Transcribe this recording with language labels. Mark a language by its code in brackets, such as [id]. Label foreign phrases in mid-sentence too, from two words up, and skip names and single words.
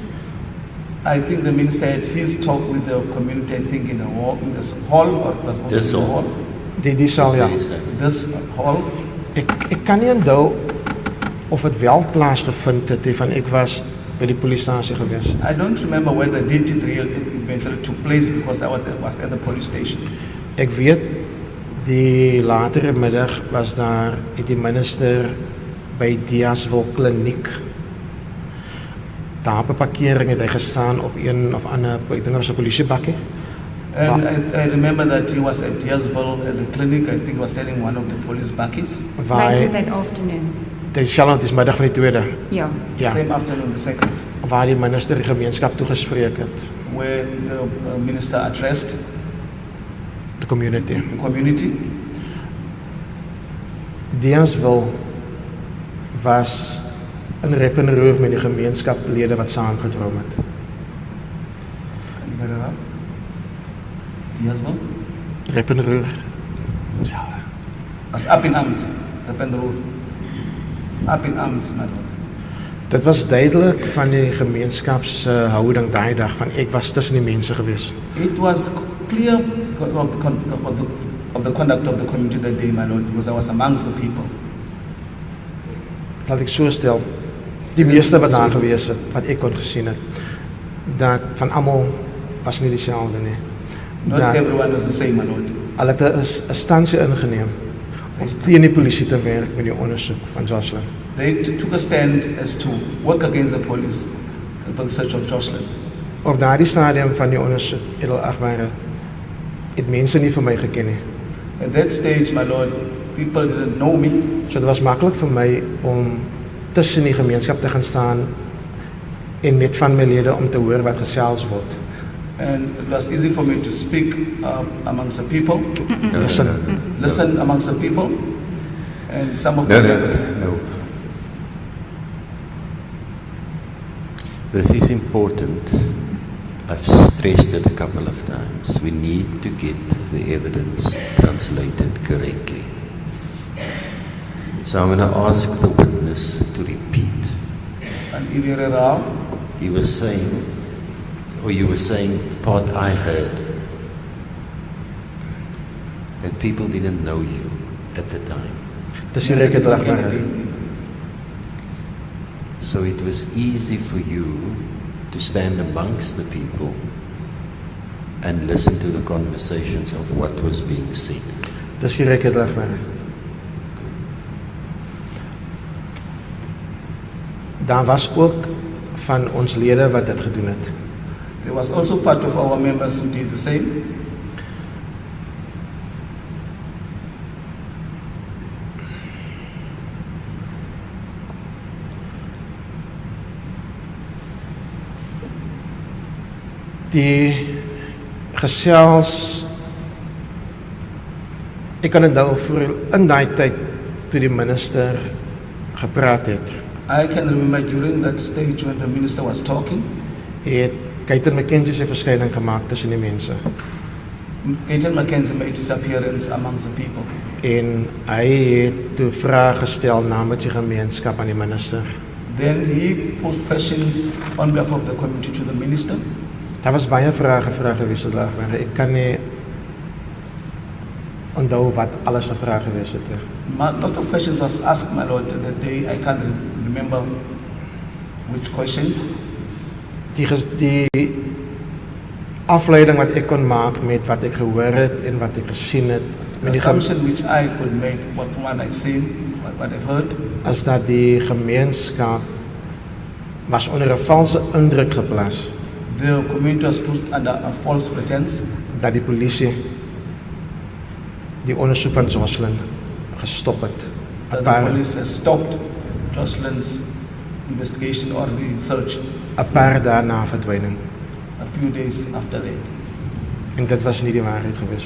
[en] I think the minister had his talk with the community, I think in this hall or was also This in the hall. hall. [af] Die saal ja. [en] This hall. [af] Ek kan nie onthou of dit wel plaasgevind het van ek was by die polisiestasie gewees. [en] I don't remember whether it eventually took place because I was at the police station. [af] Ek weet die latere middag was daar die minister by Diasville kliniek. Daar op 'n parkering het hy gestaan op een of ander, ek dink dit was 'n polisiebakkie. [en] And I remember that he was at Diasville at the clinic. I think he was standing one of the police bakkies. Later that afternoon. [af] Dis middag van die tweede. Ja. Ja, [en] Same afternoon, the second, [af] waar die minister die gemeenskap toegespreek het, [en] where the minister addressed the community. the community. [af] Diasville was in rep en roer met die gemeenskaplede wat saamgedrom het. [en] Can you bear it up? Diasville? [af] Rep en roer. [en] Was up in arms, up in the road. Up in arms, my lord. [af] Dit was duidelik van die gemeenskap se houding daai dag van ek was tussen die mense gewees. [en] It was clear of the conduct of the community that day, my lord, because I was amongst the people. [af] Laat ek so stel, die meeste wat daar gewees het, wat ek kon gesien het, dat van almal was nie dieselfde nie. [en] Not [af] Dat [en] everyone was the same, my lord. [af] hulle het 'n standsie ingeneem om teen die polisie te werk met die ondersoek van Joshlin. [en] They took a stand as to work against the police for the search of Joshlin. [af] Op daardie stadium van die ondersoek, Agbare, het mense nie vir my geken nie. [en] At that stage, my lord, people didn't know me. [af] So dit was maklik vir my om tussen die gemeenskap te gaan staan en met van my lede om te hoor wat gesels word. [en] And it was easy for me to speak amongst the people, listen amongst the people, and some of the members. No. This is important. I've stressed it a couple of times. We need to get the evidence translated correctly. So I'm going to ask the witness to repeat. And if you're around, He was saying, or you were saying, the part I heard, that people didn't know you at the time. [af] Dis die rek het Agbare. [en] So it was easy for you to stand amongst the people and listen to the conversations of what was being said. [af] Dis die rek het Agbare. Daar was ook van ons lede wat dit gedoen het. [en] there was also part of our members who did the same. [af] Die gesels, ek kan onthou voor in daai tyd toe die minister gepraat het. [en] I can remember during that stage when the minister was talking, [af] Het Keita McKenzie se verskyning gemaak tussen die mense. [en] Agent Mackenzie made his appearance amongst the people. [af] En hy het toe vrae gestel namens die gemeenskap aan die minister. [en] Then he posed questions on behalf of the community to the minister. [af] Daar was baie vrae gevra gewees het daar, maar ek kan nie onthou wat alles gevra gewees het. [en] Lots of questions was asked, my lord, that day. I can't remember which questions. [af] Die afleiding wat ek kon maak met wat ek gehoor het en wat ek gesien het, [en] The assumption which I could make, what I seen, what I've heard, [af] is dat die gemeenskap was onder 'n valse indruk geplaas [en] the community was put under a false pretense [af] dat die polisie die ondersoek van Joshlin gestop het. [en] that the police has stopped Joshlin's investigation or the search [af] 'n paar dae na verdwyning. [en] a few days after that. [af] En dit was nie die waarheid gewees nie.